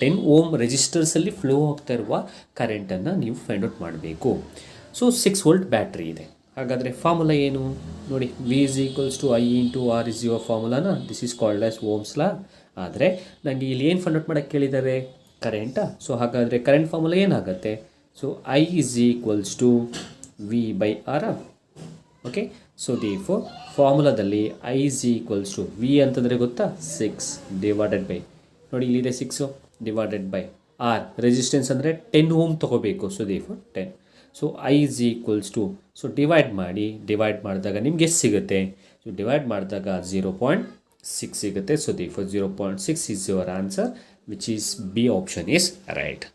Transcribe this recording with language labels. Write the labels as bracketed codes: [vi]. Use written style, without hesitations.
[kn] 10 ohm ರೆಜಿಸ್ಟರ್ಸಲ್ಲಿ flow ಆಗ್ತಾ ಇರುವ ಕರೆಂಟನ್ನು ನೀವು ಫೈಂಡ್ ಔಟ್ ಮಾಡಬೇಕು. ಸೊ 6 ವೋಲ್ಟ್ ಬ್ಯಾಟ್ರಿ ಇದೆ. ಹಾಗಾದರೆ ಫಾರ್ಮುಲಾ ಏನು ನೋಡಿ, [en] V is equals to I into R is your [kn] ಫಾರ್ಮುಲಾನ. [en] This is called as Ohm's law. [kn] ಆದರೆ ನನಗೆ ಇಲ್ಲಿ ಏನು ಫೈಂಡ್ ಔಟ್ ಮಾಡೋಕ್ಕೆ ಕೇಳಿದ್ದಾರೆ, ಕರೆಂಟಾ. ಸೊ ಹಾಗಾದರೆ ಕರೆಂಟ್ ಫಾರ್ಮುಲಾ ಏನಾಗುತ್ತೆ, so [en] I is equals to V/R. [kn] Okay. So therefore ಫಾರ್ಮುಲಾದಲ್ಲಿ I is equals to V ಅಂತಂದರೆ ಗೊತ್ತಾ, 6 ಡಿವೈಡೆಡ್ ಬೈ, ನೋಡಿ ಇಲ್ಲಿದೆ 6 ಡಿವೈಡೆಡ್ ಬೈ R. ರೆಸಿಸ್ಟೆನ್ಸ್ ಅಂದರೆ 10 ohm ತೊಗೋಬೇಕು. So therefore 10. So I is equals to, so divide ಮಾಡಿ, divide ಮಾಡಿದಾಗ ನಿಮ್ಗೆ ಎಷ್ಟು ಸಿಗುತ್ತೆ, ಸೊ ಡಿವೈಡ್ ಮಾಡಿದಾಗ 0.6 ಸಿಗುತ್ತೆ. [en] So therefore 0.6 is your answer, which is B option is right.